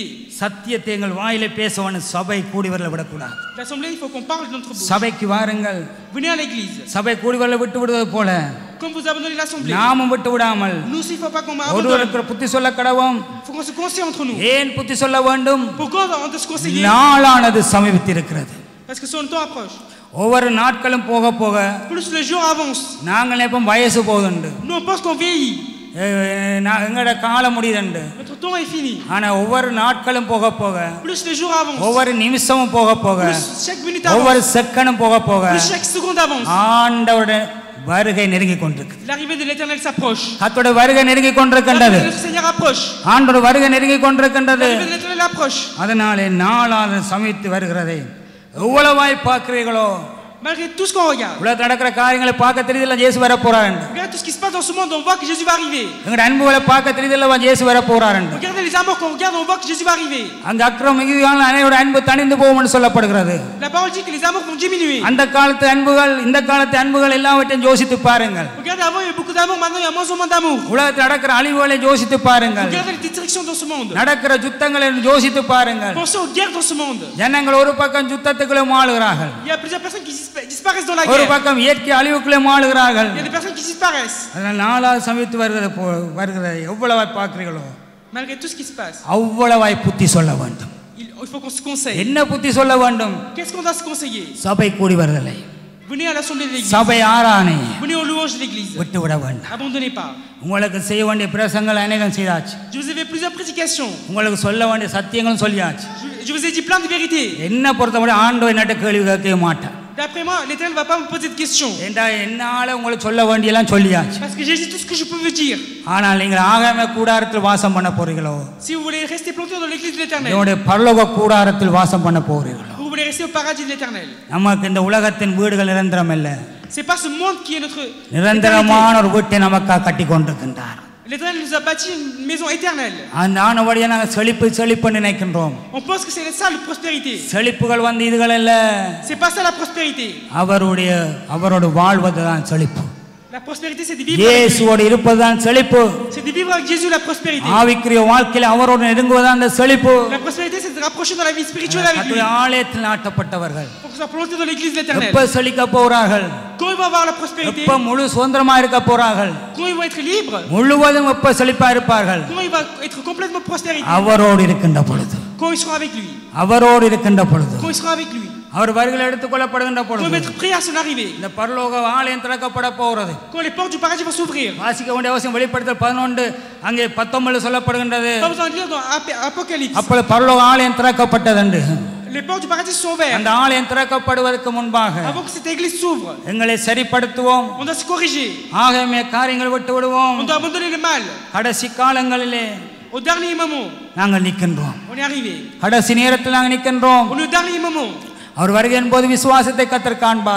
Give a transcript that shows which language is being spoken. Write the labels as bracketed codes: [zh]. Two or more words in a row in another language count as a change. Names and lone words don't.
[ta] சத்தியத்தை எங்கள் வாயிலே பேசவன சபை கூடி வரல விடக்கூடாது. [fr] L'assemblée il faut qu'on parle de notre bouche. [ta] சபைக்கு வாருங்கள். [fr] Venez à l'église. [ta] சபை கூடி வரல விட்டு விடுவது போல [fr] Comme vous abandonnez l'assemblée. [ta] நாமும் விட்டு விடாமல் [fr] Nous il faut pas qu'on abandonne. [ta] ஒருவருக்கு புத்தி சொல்ல கடவோம். [fr] Faut qu'on se conseille entre nous. [ta] ஏன் புத்தி சொல்ல வேண்டும்? [fr] Pourquoi on doit se conseiller? [ta] நாளானது சமீபித்திருக்கிறது. [fr] Parce que son temps approche. [ta] ஒவ்வொரு நாட்களும் போக போக [fr] Plus les jours avancent. [ta] நாங்கள் எப்போ வயசு போகுதுண்டு. [fr] Nous on pense qu'on vieillit. [ta] எங்களோட காலம் முடியுதுண்டு. [fr] Notre temps est fini. [ta] ஆனா ஒவ்வொரு நாட்களும் போக போக [fr] Plus les jours avancent. [ta] ஒவ்வொரு நிமிஷமும் போக போக [fr] Plus chaque minute avance. [ta] ஒவ்வொரு செகண்டும் போக போக [fr] Plus chaque seconde avance. [ta] ஆண்டவருடைய வருகை நெருங்கி கொண்டிருக்கு. [fr] L'arrivée de l'Éternel s'approche. [ta] கர்த்தருடைய வருகை நெருங்கி கொண்டிருக்கின்றது. [fr] Le Seigneur approche. [ta] ஆண்டவருடைய வருகை நெருங்கி கொண்டிருக்கின்றது. [fr] L'arrivée de l'Éternel approche. [ta] அதனாலே நாளானது சமீபித்து வருகிறதை எவ்வளவாய் பார்க்கிறீர்களோ. [fr] Malgré tout ce qu'on regarde. [ta] உலகத்தில் நடக்கிற காரியங்களை பார்க்க தெரியுதுல்ல இயேசு வர போறாரு. [fr] Regardez tout ce qui se passe dans ce monde, on voit que Jésus va arriver. [ta] எங்க அன்புகளை பார்க்க தெரியுதுல்ல இயேசு வர போறாரு. [fr] Regardez les amours qu'on regarde, on voit que Jésus va arriver. [ta] அங்க அக்கிரமம் மிகுதியான அனைவரோட அன்பு தணிந்து போகும்னு சொல்லப்படுகிறது. [fr] La parole dit que les amours vont diminuer. [ta] அந்த காலத்து அன்புகள் இந்த காலத்து அன்புகள் எல்லாவற்றையும் யோசித்து பாருங்கள். [fr] Regardez avant il y a beaucoup d'amour, maintenant il y a moins en moins d'amour. [ta] உலகத்தில் நடக்கிற அழிவுகளை யோசித்து பாருங்கள். [fr] Regardez les destructions dans ce monde. [ta] நடக்கிற யுத்தங்களை யோசித்து பாருங்கள். [fr] Pensez aux guerres dans ce monde. [ta] ஜனங்கள் ஒரு பக்கம் யுத்தத்துக்குள்ளே மாளுகிறார்கள். [fr] Il y a plusieurs personnes qui disparaissent dans la [ta] ஒரு [fr] guerre. [ta] பக்கம் இயற்கை அழிவுக்குள்ளே மாளுகிறார்கள். [fr] Il y a des personnes qui disparaissent. [ta] அதனால் நாளாக சமீபித்து வருகிறதை எவ்வளவாய் பார்க்கிறீர்களோ [fr] Malgré tout ce qui se passe. [ta] அவ்வளவாய் புத்தி சொல்ல வேண்டும். [fr] Il faut qu'on se conseille. [ta] என்ன புத்தி சொல்ல வேண்டும்? [fr] Qu'est-ce qu'on doit se conseiller? [ta] சபை கூடி வருதலை. [fr] Venez à l'assemblée de l'église. [ta] சபை ஆராதனை [fr] Venez aux louanges de l'église. [ta] விட்டு விட வேண்டும். [fr] Abandonnez pas. [ta] உங்களுக்கு செய்ய வேண்டிய பிரசங்கள் அநேகம் செய்தாச்சு. [fr] Je vous ai fait plusieurs prédications. [ta] உங்களுக்கு சொல்ல வேண்டிய சத்தியங்களும் சொல்லியாச்சு. [fr] Je vous ai dit plein de vérités. [ta] என்ன பொறுத்தவரை ஆண்டவர் நட்ட கேள்வி கேட்க மாட்டார். [fr] D'après moi, l'Éternel ne va pas me poser de questions. [ta] என்னால உங்களுக்கு சொல்ல வேண்டியெல்லாம் சொல்லியாச்சு. [fr] Parce que j'ai dit tout ce que je peux vous dire. [ta] ஆனால் நீங்கள் ஆகாம கூடாரத்தில் வாசம் பண்ண போறீங்களோ? [fr] Si vous voulez rester planté dans l'église de l'Éternel. [ta] உங்களுடைய பரலோக கூடாரத்தில் வாசம் பண்ண போறீங்களோ? [fr] Vous voulez rester au paradis de l'Éternel. [ta] நமக்கு இந்த உலகத்தின் வீடுகள் நிரந்தரம் இல்ல. [fr] C'est pas ce monde qui est notre [ta] நிரந்தரமான ஒரு வீட்டை நமக்காக கட்டி கொண்டிருக்கின்றார். [fr] L'Éternel nous a bâti une maison éternelle. [ta] அந்த ஆனவடியா நாங்கள் செழிப்பு நினைக்கின்றோம். [fr] On pense que c'est ça la prospérité. [ta] செழிப்புகள் வந்து இதுகள் இல்ல. [fr] C'est pas ça la prospérité. [ta] அவரோடு வாழ்வதுதான் செழிப்பு. [fr] La prospérité c'est de vivre avec [ta] இயேசுவோடு இருப்பதுதான் செழிப்பு. [fr] C'est de vivre avec Jésus la prospérité. [ta] ஆவிக்குரிய வாழ்க்கையில அவரோடு நெருங்குவதுதான் அந்த செழிப்பு. [fr] La prospérité c'est de rapprocher dans la vie spirituelle avec lui. [ta] ஆலயத்தில் நாட்டப்பட்டவர்கள் [fr] Pour que soit planté dans l'église de l'Éternel. [ta] எப்ப செழிக்க போறார்கள்? [fr] Quand ils vont avoir la prospérité. [ta] எப்ப முழு சுதந்திரமா இருக்க போறார்கள்? [fr] Quand ils vont être libres. [ta] முழுவதும் எப்ப செழிப்பா இருப்பார்கள்? [fr] Quand il va être complètement prospérité. [ta] அவரோடு இருக்கின்ற பொழுது. [fr] Quand ils seront avec lui. [ta] அவரோடு இருக்கின்ற பொழுது. [fr] Quand ils seront avec lui. [ta] அவர் வருகை எடுத்துக்கொள்ளப்படுகின்ற பொழுது. [fr] Quand être prêt à son arrivée. [ta] இந்த பரலோக ஆலயம் திறக்கப்பட போகிறது. [fr] Quand les portes du paradis vont s'ouvrir. [ta] வாசிக்க வேண்டிய அவசியம் வெளிப்படுத்தல் 11 அங்கே 19 சொல்லப்படுகின்றது. [fr] Pas besoin de lire dans Apocalypse. [ta] அப்பொழுது பரலோக ஆலயம் திறக்கப்பட்டது. [fr] Les portes du paradis sont ouvertes. [ta] அந்த ஆலயம் திறக்கப்படுவதற்கு முன்பாக [fr] Avant que cette église s'ouvre. [ta] எங்களை சரிப்படுத்துவோம். [fr] On doit se corriger. [ta] ஆகமே காரியங்களை விட்டு விடுவோம். [fr] On doit abandonner le mal. [ta] கடைசி காலங்களிலே [fr] Au dernier moment. [ta] நாங்கள் நிற்கின்றோம். [fr] On est arrivé. [ta] கடைசி நேரத்தில் நாங்கள் நிற்கின்றோம். [fr] On est au dernier moment. [ta] அவர் வருகையின் போது விசுவாசத்தை கர்த்தர் காண்பார்.